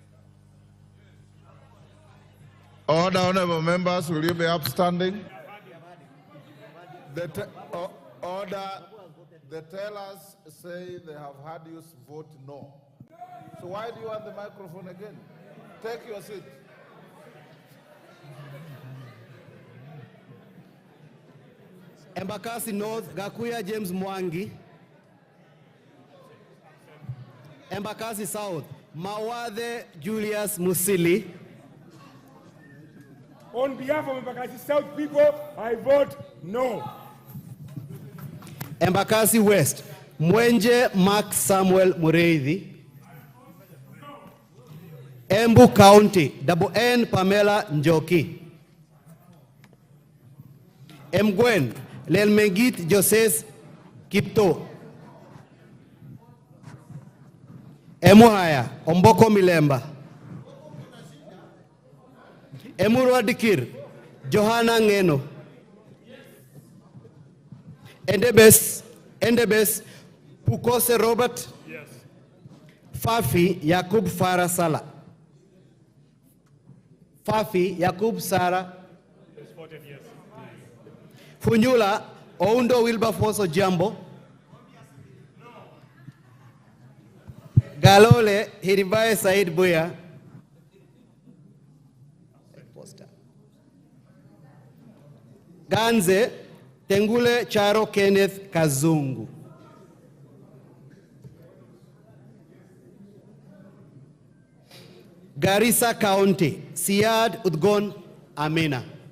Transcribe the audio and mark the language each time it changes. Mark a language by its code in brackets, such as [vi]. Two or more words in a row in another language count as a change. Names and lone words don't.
[en] Order, honorable members, will you be upstanding? Order, the tellers say they have had you vote no. So why do you want the microphone again? Take your seat. Embakasi North, Gakuya James Mwangi. Embakasi South, Mawathe Julius Musili. On behalf of Embakasi South people, I vote no. Embakasi West, Mwenje Mark Samuel Mureithi. Embu County, Double N Pamela Njoki. Mgwen, Lelmengit Joses Kipto. Emuhaya, Omboko Milemba. Emurwa Dikir, Johanna Ngeno. Endebes, Pukose Robert. Yes. Fafi Yakub Farah Sala. Fafi Yakub Sara. Yes, voted yes. Funyula Oundo Wilberforce Jambo. Galole Hiribaye Said Buya. Ganze Tengule Charo Kenneth Kazungu. Garissa County, Siad Udgon Amina.